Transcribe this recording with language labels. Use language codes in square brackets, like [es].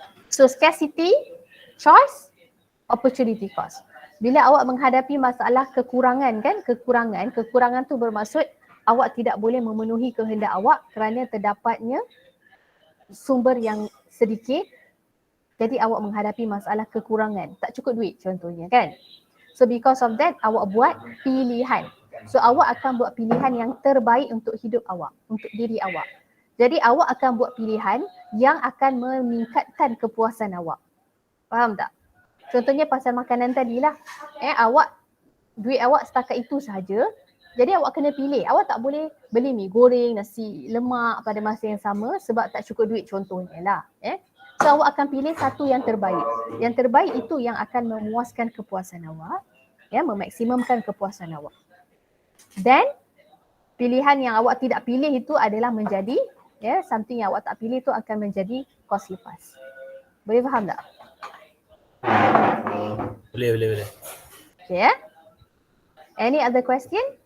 [en] So scarcity, choice, opportunity cost. [ms] Bila awak menghadapi masalah kekurangan kan, kekurangan tu bermaksud awak tidak boleh memenuhi kehendak awak kerana terdapatnya sumber yang sedikit. Jadi awak menghadapi masalah kekurangan, tak cukup duit contohnya kan. [en] So because of that, [ms] awak buat pilihan. So awak akan buat pilihan yang terbaik untuk hidup awak, untuk diri awak. Jadi awak akan buat pilihan yang akan meningkatkan kepuasan awak. Faham tak? Contohnya pasal makanan tadilah, duit awak setakat itu sahaja. Jadi awak kena pilih. Awak tak boleh beli mi goreng, nasi lemak pada masa yang sama sebab tak cukup duit contohnya lah. So awak akan pilih satu yang terbaik. Yang terbaik itu yang akan memuaskan kepuasan awak, memaksimumkan kepuasan awak. Then pilihan yang awak tidak pilih itu adalah menjadi something yang awak tak pilih itu akan menjadi [en] costly fast. [ms] Boleh faham tak? Boleh. [en] Okay, Any other question?